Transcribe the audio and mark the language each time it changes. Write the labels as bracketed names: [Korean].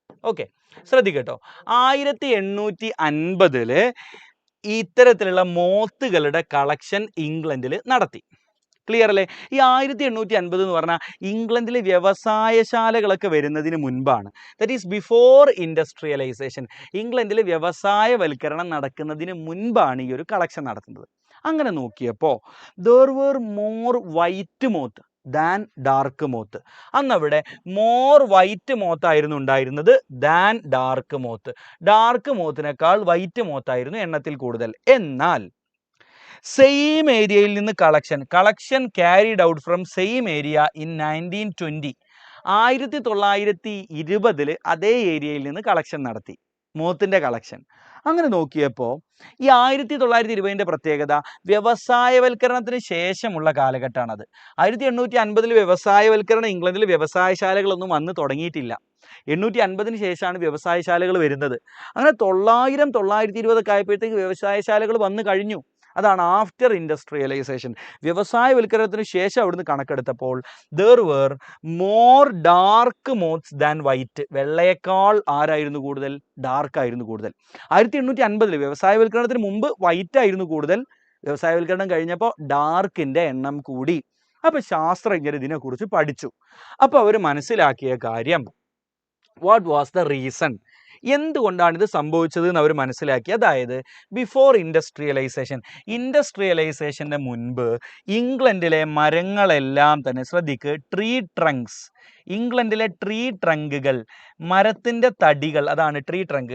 [Malayalam] Okay, ശ്രദ്ധിക്കട്ടോ. 1850 ഇത്തരത്തിലുള്ള മോത്തുകളുടെ collection ഇംഗ്ലണ്ടിൽ നടത്തി. ക്ലിയർ അല്ലേ? ഈ 1850 എന്ന് പറഞ്ഞാൽ ഇംഗ്ലണ്ടിൽ വ്യവസായശാലകളൊക്കെ വരുന്നതിന് മുൻപാണ്. [English] That is before industrialisation. [Malayalam] ഇംഗ്ലണ്ടിൽ വ്യവസായവൽക്കരണം നടക്കുന്നതിന് മുൻപാണ് ഈ ഒരു കളക്ഷൻ നടത്തുന്നത്. അങ്ങനെ നോക്കിയപ്പോൾ [English] there were more white moth than dark moth. [Malayalam] അന്നവിടെ more white moth ആയിരുന്നു ഉണ്ടായിരുന്നത് [English] Than dark moth. [Malayalam] Dark മോത്തിനേക്കാൾ white മോത്തായിരുന്നു എണ്ണത്തിൽ കൂടുതൽ. എന്നാൽ സെയിം ഏരിയയിൽ നിന്ന് [English] Collection carried out from same area in 1920. [Malayalam] 1920 അതേ ഏരിയയിൽ നിന്ന് കളക്ഷൻ നടത്തി, മോത്തിൻ്റെ കളക്ഷൻ. അങ്ങനെ നോക്കിയപ്പോൾ ഈ 1920 പ്രത്യേകത വ്യവസായവൽക്കരണത്തിന് ശേഷമുള്ള കാലഘട്ടമാണത്. 1850 വ്യവസായവൽക്കരണം ഇംഗ്ലണ്ടിൽ വ്യവസായശാലകളൊന്നും വന്ന് തുടങ്ങിയിട്ടില്ല. 850 ശേഷമാണ് വ്യവസായശാലകൾ വരുന്നത്. അങ്ങനെ 920 ആയപ്പോഴത്തേക്ക് വ്യവസായശാലകൾ വന്നു കഴിഞ്ഞു. അതാണ് ആഫ്റ്റർ ഇൻഡസ്ട്രിയലൈസേഷൻ. വ്യവസായവൽക്കരണത്തിന് ശേഷം അവിടുന്ന് കണക്കെടുത്തപ്പോൾ [English] there were more dark moths than white. [Malayalam] വെള്ളയേക്കാൾ ആരായിരുന്നു കൂടുതൽ? ഡാർക്ക് ആയിരുന്നു കൂടുതൽ. 1850 വ്യവസായവൽക്കരണത്തിന് മുമ്പ് വൈറ്റ് ആയിരുന്നു കൂടുതൽ. വ്യവസായവൽക്കരണം കഴിഞ്ഞപ്പോൾ ഡാർക്കിൻ്റെ എണ്ണം കൂടി. അപ്പോൾ ശാസ്ത്രജ്ഞർ ഇതിനെക്കുറിച്ച് പഠിച്ചു. അപ്പോൾ അവർ മനസ്സിലാക്കിയ കാര്യം, [English] What was the reason? [Malayalam] എന്തുകൊണ്ടാണ് ഇത് സംഭവിച്ചത് എന്ന് അവർ മനസ്സിലാക്കി. അതായത് ബിഫോർ ഇൻഡസ്ട്രിയലൈസേഷൻ്റെ മുൻപ് ഇംഗ്ലണ്ടിലെ മരങ്ങളെല്ലാം തന്നെ, ശ്രദ്ധിക്ക്, ട്രീ ട്രങ്ക്സ്, ഇംഗ്ലണ്ടിലെ ട്രീ ട്രങ്കുകൾ, മരത്തിൻ്റെ തടികൾ, അതാണ് ട്രീ ട്രങ്ക്.